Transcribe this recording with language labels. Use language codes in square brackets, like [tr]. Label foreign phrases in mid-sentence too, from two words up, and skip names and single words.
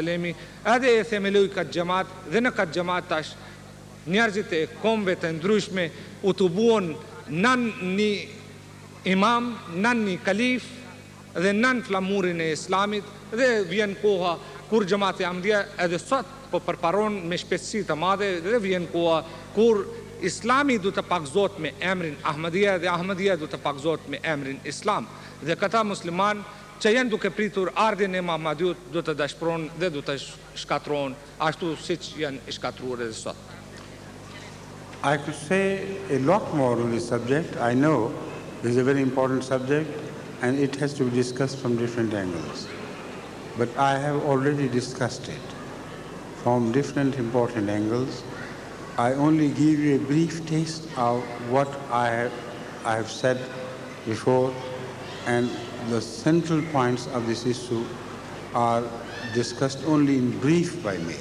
[sq] wasallam, edhe e themeloi këtë xhamat dhe në këtë xhamat tash njerëzit e kombëve të ndryshme u të buon nën një imam, nën një kalif dhe nën flamurin e islamit dhe vjen koha kur xhamati Ahmadiyya edhe sot po përparon me shpejtësi të madhe dhe vjen koha kur Islami du të pagzohet me emrin Ahmadiyya dhe Ahmadiyya du të pagzohet me emrin Islam. Dhe këta musliman që janë duke pritur ardhjen e Muhamedit du të dashpron dhe du të shkatron ashtu siç janë shkatruar edhe sot. [en] I could say a lot more on this subject. I know this is a very important subject and it has to be discussed from different angles. But I have already discussed it from different important angles. I only give you a brief taste of what I have said before, and the central points of this issue are discussed only in brief by me.